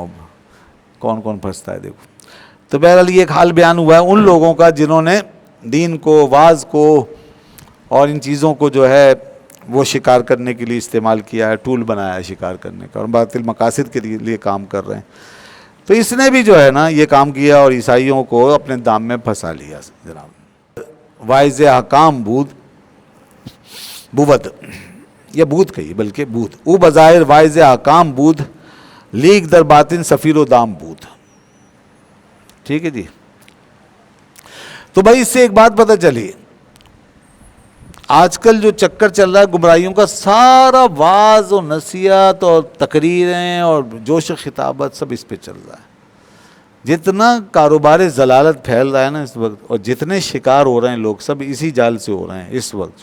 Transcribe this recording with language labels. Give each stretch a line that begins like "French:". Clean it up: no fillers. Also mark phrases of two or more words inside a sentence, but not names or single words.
Urdu: اب کون کون پھنستا ہے دیکھو. تو بہرحال یہ ایک حال بیان ہوا ہے ان لوگوں کا جنہوں نے دین کو، واز کو اور ان چیزوں کو جو ہے وہ شکار کرنے کے لیے استعمال کیا ہے، ٹول بنایا ہے شکار کرنے کا، اور باطل مقاصد کے لیے کام کر رہے ہیں. تو اس نے بھی جو ہے نا یہ کام کیا اور عیسائیوں کو اپنے دام میں پھنسا لیا جناب.
Persian: واعظ احکام بود، بود یا بود
Urdu: کہیے بلکہ
Persian: بود. او بظاہر واعظ احکام بود، لیک در باطن سفیر و دام بود.
Urdu: ٹھیک ہے جی. تو بھائی اس سے ایک بات پتہ چلی، آج کل جو چکر چل رہا ہے گمراہیوں کا، سارا واعظ و نصیحت اور تقریریں اور جوش خطابت سب اس پہ چل رہا ہے. جتنا کاروبار ضلالت پھیل رہا ہے نا اس وقت، اور جتنے شکار ہو رہے ہیں لوگ، سب اسی جال سے ہو رہے ہیں اس وقت.